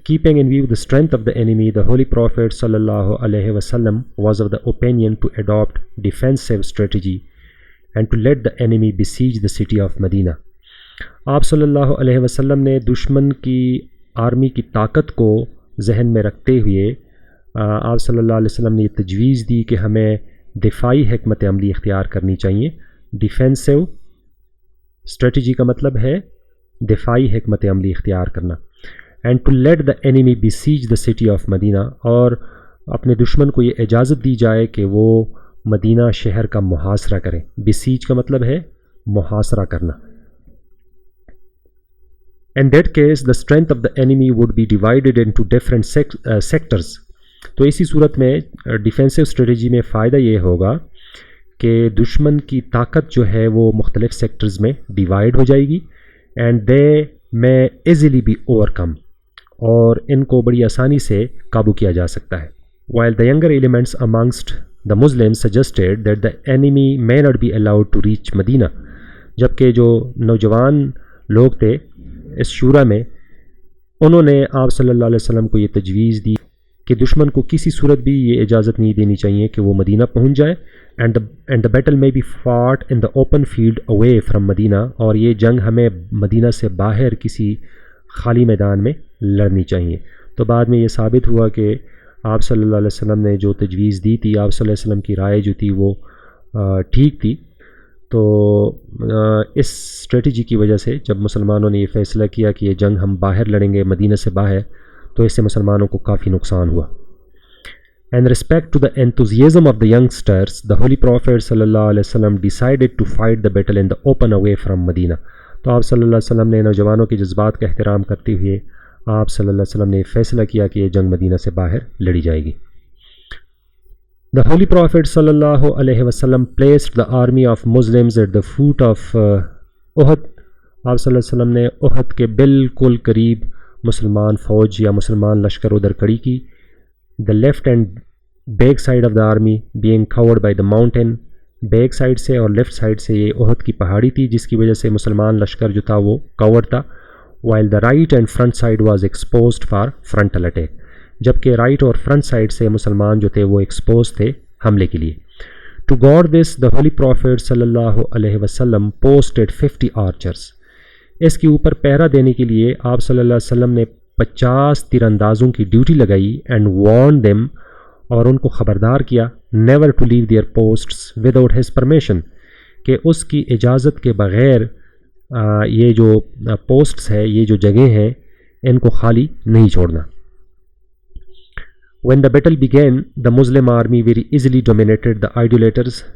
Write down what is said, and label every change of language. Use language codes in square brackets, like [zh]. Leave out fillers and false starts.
[en] Keeping in view the strength of the enemy, the Holy Prophet sallallahu alaihi wasallam was of the opinion to adopt defensive strategy and to let the enemy besiege the city of Medina. [ur] آپ صلی اللہ علیہ وسلم نے دشمن کی army کی طاقت کو ذہن میں رکھتے ہوئے آپ صلی اللہ علیہ وسلم نے یہ تجویز دی کہ ہمیں دفاعی حکمت عملی اختیار کرنی چاہیے. ڈیفینسو اسٹریٹجی کا مطلب ہے دفاعی حکمت عملی اختیار کرنا. [en] and to let the enemy besiege the city of Medina, [ur] اور اپنے دشمن کو یہ اجازت دی جائے کہ وہ مدینہ شہر کا محاصرہ کریں. بیسیج کا مطلب ہے محاصرہ کرنا. [en] In that case, the strength of the enemy would be divided into different sectors. [ur] تو اسی صورت میں ڈیفینسو اسٹریٹجی میں فائدہ یہ ہوگا کہ دشمن کی طاقت جو ہے وہ مختلف سیکٹرز میں ڈیوائڈ ہو جائے گی. [en] and they may easily be overcome, [ur] اور ان کو بڑی آسانی سے قابو کیا جا سکتا ہے. [en] While the younger elements amongst the Muslims suggested that the enemy may not be allowed to reach Medina. [ur] جبکہ جو نوجوان لوگ تھے اس شورا میں، انہوں نے آپ صلی اللہ علیہ وسلم کو یہ تجویز دی کہ دشمن کو کسی صورت بھی یہ اجازت نہیں دینی چاہیے کہ وہ مدینہ پہنچ جائے. [en] and the battle may be fought in the open field away from Medina, [ur] اور یہ جنگ ہمیں مدینہ سے باہر کسی خالی میدان میں لڑنی چاہیے. تو بعد میں یہ ثابت ہوا کہ آپ صلی اللہ علیہ وسلم نے جو تجویز دی تھی، آپ صلی اللہ علیہ وسلم کی رائے جو تھی وہ ٹھیک تھی. تو اس اسٹریٹجی کی وجہ سے جب مسلمانوں نے یہ فیصلہ کیا کہ یہ جنگ ہم باہر لڑیں گے مدینہ سے باہر، تو اس سے مسلمانوں کو کافی نقصان ہوا. [en] In respect to the enthusiasm of the youngsters, the Holy Prophet صلی اللہ علیہ وسلم decided to fight the battle in the open away from Medina. [ur] تو آپ صلی اللہ علیہ وسلم نے نوجوانوں کے جذبات کا احترام کرتے ہوئے آپ صلی اللہ علیہ وسلم نے فیصلہ کیا کہ یہ جنگ مدینہ سے باہر لڑی جائے گی. [en] The Holy Prophet صلی اللہ علیہ وسلم placed the army of Muslims at the foot of Uhud. [ur] آپ صلی اللہ علیہ وسلم نے احد کے بالکل قریب مسلمان فوج یا مسلمان لشکر ادھر کھڑی کی. [en] The left and back side of the army being covered by the mountain. [ur] Back side سے اور لیفٹ سائڈ سے یہ احد کی پہاڑی تھی جس کی وجہ سے مسلمان لشکر جو تھا وہ کورڈ تھا. [en] while the right and front side was exposed for frontal attack. [ur] جبکہ رائٹ اور فرنٹ سائڈ سے مسلمان جو تھے وہ ایکسپوز تھے حملے کے لیے. [en] To guard this, the Holy Prophet صلی اللہ علیہ وسلم posted 50 archers. [ur] اس کے اوپر پہرا دینے کے لیے آپ صلی اللہ علیہ وسلم نے 50 تیر اندازوں کی ڈیوٹی لگائی. [en] and warned them, [ur] اور ان کو خبردار کیا [en] never to leave their posts without his permission, [ur] کہ اس کی اجازت کے بغیر یہ جو پوسٹس ہے، یہ جو جگہیں ہیں، ان کو خالی نہیں چھوڑنا. [en] When the battle began, the Muslim army very easily dominated the idolaters.